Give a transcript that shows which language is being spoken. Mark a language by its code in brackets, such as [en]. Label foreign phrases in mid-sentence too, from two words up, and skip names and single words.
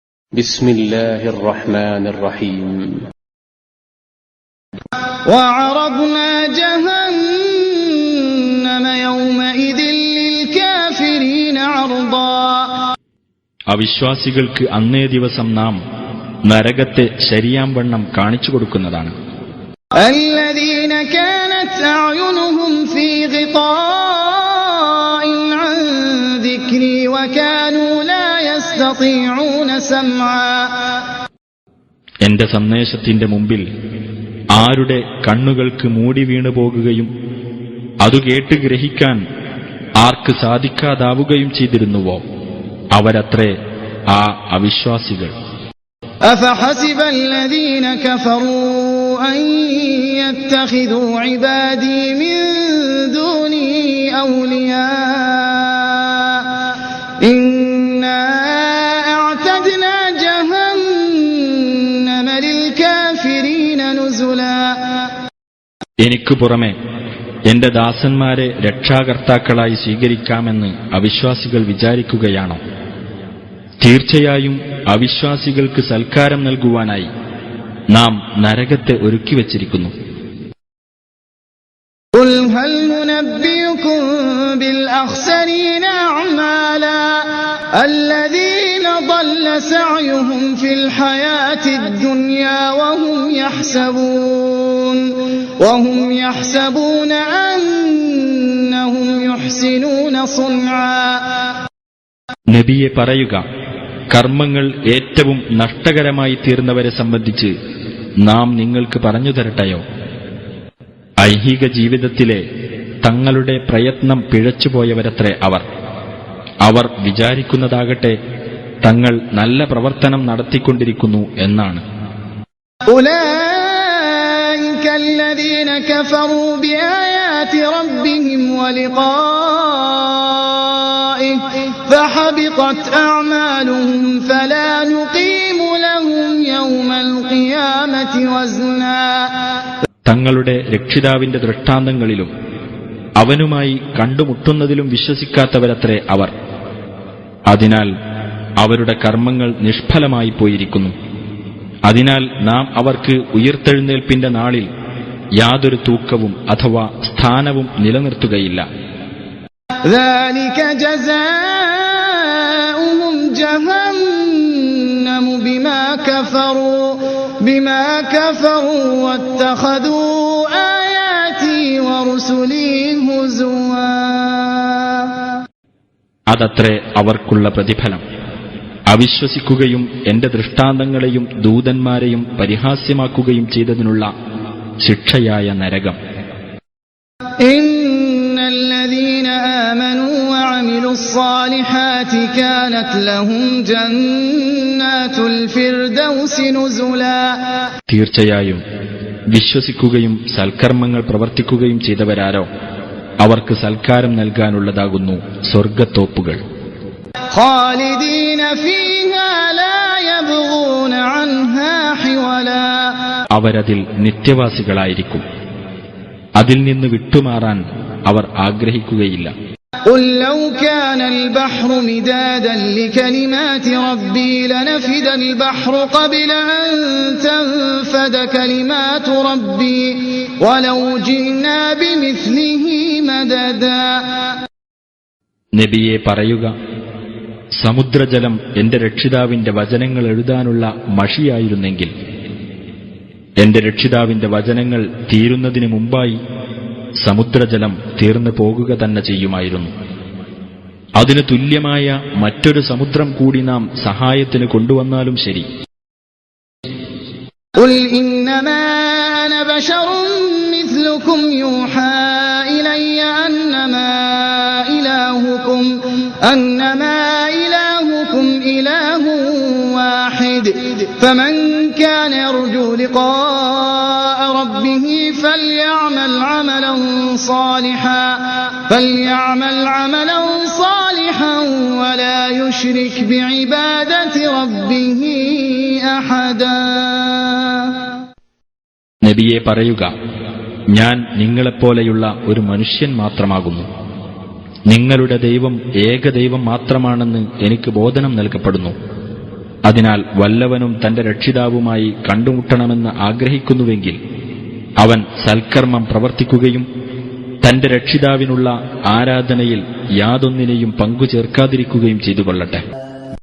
[ar] بسم الله الرحمن الرحيم وعرضنا جهنم يومئذ للكافرين عرضا. [ml] അവിശ്വാസികൾക്ക് അന്നേ ദിവസം നാം നരകത്തെ ശരിയാംവണ്ണം കാണിച്ചു കൊടുക്കുന്നതാണ്. [ar] الذين كانت أعينهم في غطاء عن ذكري وكانوا لا يستطيعون سمعا. [ml] എന്റെ സന്ദേശത്തിന്റെ മുമ്പിൽ ആരുടെ കണ്ണുകൾക്ക് മൂടി വീണു പോകുകയും അതു കേട്ട് ഗ്രഹിക്കാൻ ആർക്ക് സാധിക്കാതാവുകയും ചെയ്തിരുന്നുവോ അവരത്രേ ആ അവിശ്വാസികൾ. [ar] أفحسب الذين كفروا أن يتخذوا عبادي من دوني أولياء إنا أعتدنا جهنم للكافرين نزلا. [ml] എനിക്കു പുറമെ എന്റെ ദാസന്മാരെ രക്ഷാകർത്താക്കളായി സ്വീകരിക്കാമെന്ന് അവിശ്വാസികൾ വിചാരിക്കുകയാണോ? തീർച്ചയായും അവിശ്വാസികൾക്ക് സൽക്കാരം നൽകുവാനായി നാം നരകത്തെ ഒരുക്കിവച്ചിരിക്കുന്നു. [ar] قل هل ننبئكم بالأخسرين أعمالا الذين ضل سعيهم في الحياة الدنيا وهم يحسبون أنهم يحسنون صنعا. [ml] നബിയെ പറയുക, കർമ്മങ്ങൾ ഏറ്റവും നഷ്ടകരമായി തീർന്നവരെ സംബന്ധിച്ച് നാം നിങ്ങൾക്ക് പറഞ്ഞു തരട്ടെയോ? ഐഹിക ജീവിതത്തിലെ തങ്ങളുടെ പ്രയത്നം പിഴച്ചുപോയവരത്രേ അവർ വിചാരിക്കുന്നതാകട്ടെ തങ്ങൾ നല്ല പ്രവർത്തനം നടത്തിക്കൊണ്ടിരിക്കുന്നു എന്നാണ്. [ar] أولئك الذين كفروا بآيات ربهم ولقائه فحبطت أعمالهم فلا نقيم لهم يوم القيامة وزنا. [ml] തങ്ങളുടെ രക്ഷിതാവിന്റെ ദൃഷ്ടാന്തങ്ങളിലും അവനുമായി കണ്ടുമുട്ടുന്നതിലും വിശ്വസിക്കാത്തവരത്രേ അവർ. അതിനാൽ അവരുടെ കർമ്മങ്ങൾ നിഷ്ഫലമായി പോയിരിക്കുന്നു. അതിനാൽ നാം അവർക്ക് ഉയിർത്തെഴുന്നേൽപ്പിന്റെ നാളിൽ യാതൊരു തൂക്കവും അഥവാ സ്ഥാനവും നിലനിർത്തുകയില്ല. [ar] ذلك جزاؤهم جهنم بما كفروا واتخذوا آياتي ورسلي هزوا. [ml] അതത്രേ അവർക്കുള്ള പ്രതിഫലം. അവിശ്വസിക്കുകയും എന്റെ ദൃഷ്ടാന്തങ്ങളെയും ദൂതന്മാരെയും പരിഹാസ്യമാക്കുകയും ചെയ്തതിനുള്ള ശിക്ഷയായ നരകം. [ar] الذين آمنوا وعملوا الصالحات كانت لهم جنات الفردوس نزلا. [ml] തീർച്ചയായും വിശ്വസിക്കുകയും സൽക്കർമ്മങ്ങൾ പ്രവർത്തിക്കുകയും ചെയ്തവരാരോ അവർക്ക് സൽക്കാരം നൽകാനുള്ളതാകുന്നു സ്വർഗ്ഗത്തോപ്പുകൾ. [ar] خالدين فيها لا يبغون عنها حولا. [ml] അവരതിൽ നിത്യവാസികളായിരിക്കും. അതിൽ നിന്ന് വിട്ടുമാറാൻ അവർ ആഗ്രഹിക്കുകയില്ല. [ar] قل لو كان البحر مدادا لكلمات ربي لنفد البحر قبل أن تنفد كلمات ربي ولو جئنا بمثله مددا. [ml] നബിയെ പറയുക, സമുദ്രജലം എന്റെ രക്ഷിതാവിന്റെ വചനങ്ങൾ എഴുതാനുള്ള മഷിയായിരുന്നെങ്കിൽ എന്റെ രക്ഷിതാവിന്റെ വചനങ്ങൾ തീരുന്നതിന് മുമ്പായി സമുദ്രജലം തീർന്നു പോകുക തന്നെ ചെയ്യുമായിരുന്നു. അതിനു തുല്യമായ മറ്റൊരു സമുദ്രം കൂടി നാം സഹായത്തിന് കൊണ്ടുവന്നാലും ശരി. [ar] قل إنما أنا بشر مثلكم يوحى إلي أنما إلهكم إله واحد فمن كان يرجو لقاء ربه فليعمل عملا صالحا ولا يشرك بعبادة ربه أحدا. [ml] നബിയെ പറയുക, ഞാൻ നിങ്ങളെപ്പോലെയുള്ള ഒരു മനുഷ്യൻ മാത്രമാകുന്നു. നിങ്ങളുടെ ദൈവം ഏകദൈവം മാത്രമാണെന്ന് എനിക്ക് ബോധനം നൽകപ്പെടുന്നു. അതിനാൽ വല്ലവനും തന്റെ രക്ഷിതാവുമായി കണ്ടുമുട്ടണമെന്ന് ആഗ്രഹിക്കുന്നുവെങ്കിൽ അവൻ സൽക്കർമ്മം പ്രവർത്തിക്കുകയും തന്റെ രക്ഷിതാവിനുള്ള ആരാധനയിൽ യാതൊന്നിനെയും പങ്കുചേർക്കാതിരിക്കുകയും ചെയ്തുകൊള്ളട്ടെ.